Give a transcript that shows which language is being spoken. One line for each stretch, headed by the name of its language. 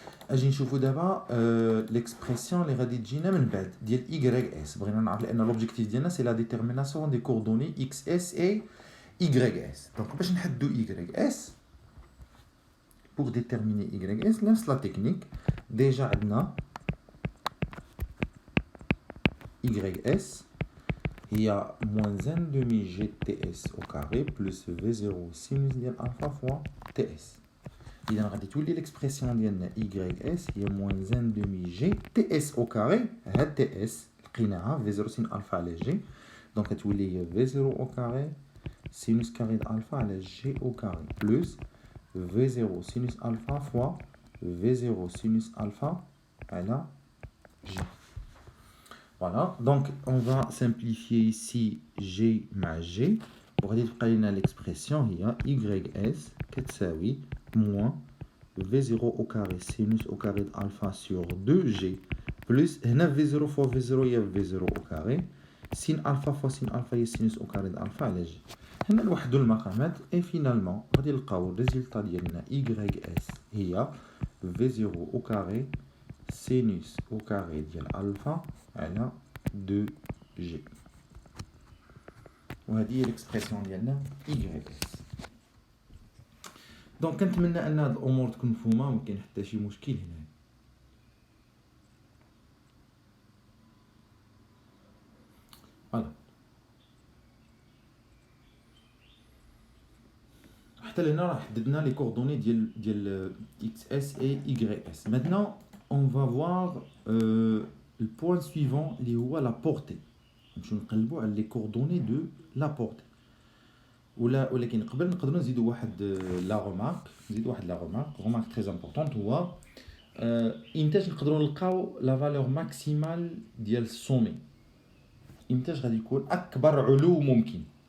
Arabic: اجي نشوفو دابا ليكسبرسيون اللي غادي تجينا من بعد ديال ايغريك اس. بغينا نعرف لان لوبجيكتيف ديالنا سي لا ديتيرميناسيون دي كوردوني اكس اس اي ايغريك اس. دونك باش نحددو ايغريك اس
French: pour déterminer YS,
Arabic: نفس لا تكنيك.
French: ديجا عندنا YS هي moins 1 demi GTS au carré plus V0 sinus ديال ألفا فوا TS.
Arabic: إذا غادي تولي ليكسبرسيون ديالنا YS هي moins 1 demi GTS au carré. هاد TS لقيناها V0 sin ألفا على G.
French: دونك غتولي هي V0 au carré sinus carré د ألفا على G au carré plus V0 sinus alpha fois V0 sinus alpha à la G. Voilà, donc on va simplifier ici G مع G. وغادي تبقى لنا l'expression هي YS كتساوي moins V0 au carré sinus au carré de alpha sur 2G plus هنا V0 fois V0 هي V0 au carré sin alpha fois sin alpha هي sinus au carré de alpha على G.
Arabic: هنا نوحدو المقامات اي فينالمون غادي نلقاو الريزلطا ديالنا YS هي V0 au carré sinus au carré ديال ألفا على 2G. وهذه هي الاكسبرسيون ديالنا YS. دونك كنتمنى ان هاد الامور تكون مفهومه، ما كاين حتى شي مشكل هنا. حتى لهنا راه حددنا لي كوردوني ديال XS et YS.
French: Maintenant, on va voir le point suivant
Arabic: اللي هو
French: la portée.
Arabic: نمشيو نقلبوا على لي كوردوني دو la portée. ولكن قبل نقدروا نزيدوا واحد لا
French: remarque très importante
Arabic: هو امتاش نقدروا نلقاو لا فالور ماكسيمال ديال السومي، امتاش غادي يكون اكبر علو ممكن.